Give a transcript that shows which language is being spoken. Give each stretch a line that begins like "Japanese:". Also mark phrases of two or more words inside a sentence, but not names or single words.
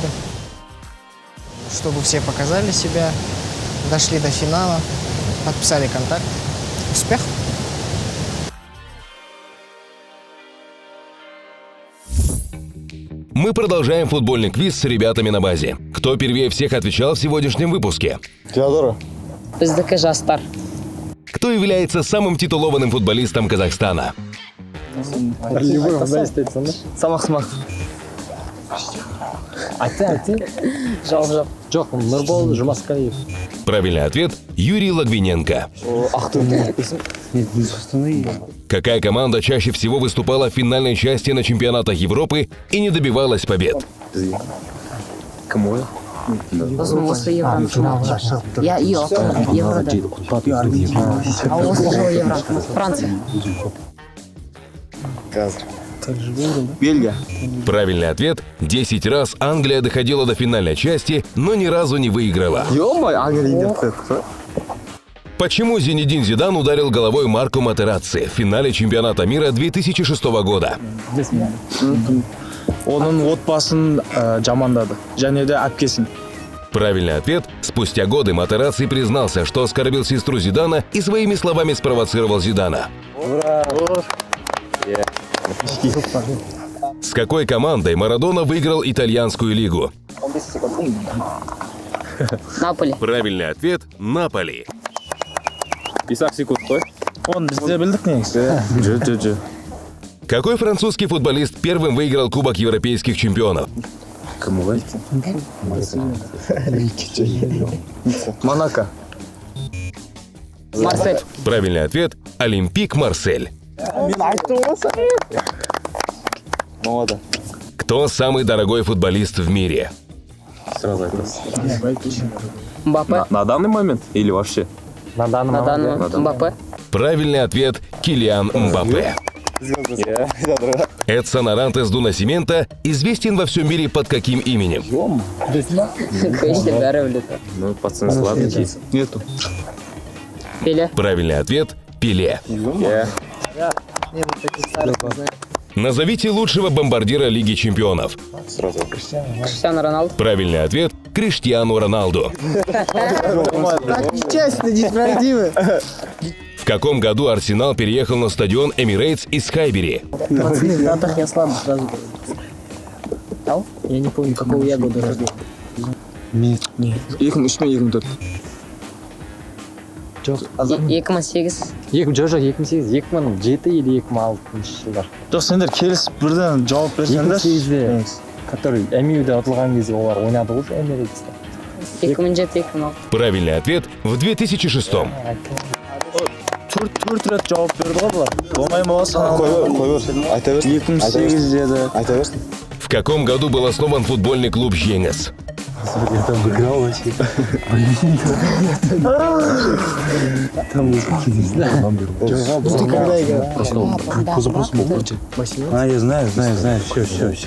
Russian: Чтобы все показали себя, дошли до финала, подписали контракт. Успех! Мы продолжаем футбольный квиз с ребятами на базе. Кто первее всех отвечал в сегодняшнем выпуске? Теодора.
Kazakh: Біздікі жастар.
Russian: Кто является самым титулованным футболистом Казахстана? Самахсмах.
Kazakh: Жоқ, Нұрбол Жұмасқалиев.
Russian: Правильный ответ – Юрий Логвиненко. Какая команда чаще всего выступала в финальной части на чемпионатах Европы и не добивалась побед?
Kazakh: Осы Евроны финалы. Я Еврода. А осы жылы Евро. Франция. Бельгия.
Russian: Правильный ответ – 10 раз Англия доходила до финальной части, но ни разу не выиграла. Почему Зинедин Зидан ударил головой Марко Матерацци в финале чемпионата мира 2006 года?
Kazakh: Onun отбасын жамандады. Және де әпкесін.
Russian: Правильный ответ – спустя годы Матерацци признался, что оскорбил сестру Зидана и своими словами спровоцировал Зидана. С какой командой Марадона выиграл итальянскую лигу? Наполи. Правильный ответ – Наполи.
Kazakh: Он бізде білдік негізі.
Russian: Какой французский футболист первым выиграл Кубок европейских чемпионов? Монако. Марсель. Правильный ответ – Олимпик Марсель. Кто самый дорогой футболист в мире? Мбаппе. На данный момент или вообще? На данный момент Мбаппе. Правильный ответ – Килиан Мбаппе. Эдсон Арантес до Насимента известен во всем мире под каким именем? Конечно,
Kazakh: бәрі біледі.
Russian: Ну, пацаны сладкие. Нету. Пеле. Правильный ответ – Пеле. Назовите лучшего бомбардира Лиги чемпионов. Криштиану Роналду. Правильный ответ – Криштиану Роналду. Так нечестно, несправедливо. В каком году Арсенал переехал на стадион Эмирейтс из Хайбери? Пацаны, в датах я слабо сразу. Ау? Я не помню, какого я года рождения.
Kazakh: 2003 мен 2004. 2008. 2007 или 2006 жылдар. жоқ сендер келісіп бірден жауап берсеңдер. Который Эмиуде ұтылған кезде олар ойнады ғой Эмирейтсте. 2007-2006.
Russian: Правильный ответ – в 2006.
Kazakh: төрт рет жауап берді ғой бұлар. Болмай ма саналды? Айта берсін. 2008 деді. Айта берсін.
Russian: В каком году был основан футбольный клуб «Жеңіс»? Я там играл вообще. Ты когда играл? Позапрошлый был, короче. Я знаю, все.